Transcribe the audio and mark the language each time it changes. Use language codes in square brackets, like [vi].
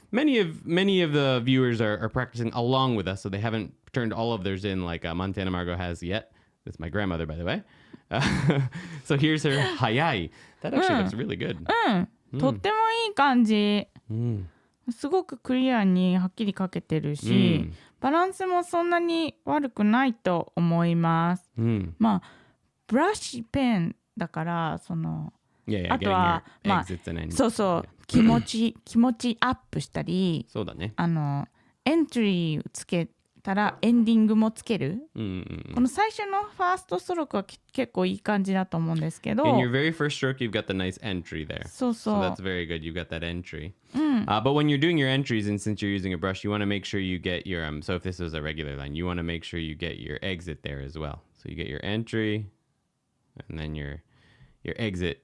[en] Many of the viewers are practicing along with us, so they haven't turned all of theirs in like Montana Margot has yet. That's my grandmother, by the way. So here's her hayai. That actually looks really good. [ja] とってもいい感じ。すごくクリアにはっきり書けてるし、バランスもそんなに悪くないと思います。まあブラシペンだからその。あとはそうそう気持ちアップしたり、そうだね。エントリーつけたらエンディングもつける。この最初のファーストストロークは結構いい感じだと思うんですけど。 [en] In your very first stroke, you've got the nice entry there. [ja] そうそう。 [en] So that's very good. You've got that entry. But when you're doing your entries, and since you're using a brush, you want to make sure you get your so if this was a regular line, you want to make sure you get your exit there as well. So you get your entry and then your exit.